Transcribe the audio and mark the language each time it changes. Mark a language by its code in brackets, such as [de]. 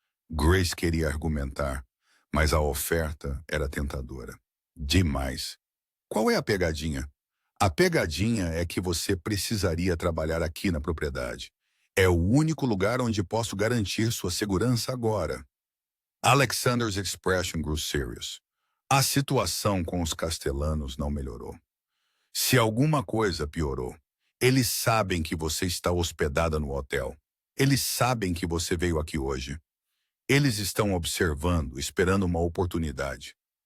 [pt] Grace queria argumentar, mas a oferta era tentadora. Demais. Qual é a pegadinha? A pegadinha é que você precisaria trabalhar aqui na propriedade. É o único lugar onde posso garantir sua segurança agora. [en] Alexander's expression grew serious. [pt] A situação com os Castellanos não melhorou. Se alguma coisa piorou, eles sabem que você está hospedada no hotel. Eles sabem que você veio aqui hoje. Eles estão observando, esperando uma oportunidade.